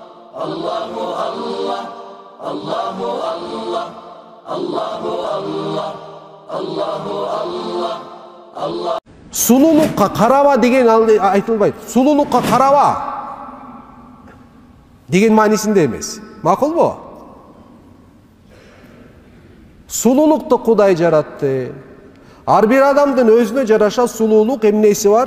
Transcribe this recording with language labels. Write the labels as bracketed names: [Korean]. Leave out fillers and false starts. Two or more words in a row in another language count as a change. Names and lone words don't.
[Arabic] الله الله، الله الله، الله الله، الله الله، الله. [Kyrgyz] Сулулукка караба деген айтылбайт. Сулулукка караба деген маанисинде эмес. Макулбу? Сулулукту Кудай жаратты. Ар бир адамдын өзүнө жараша сулуулук эмнеси бар?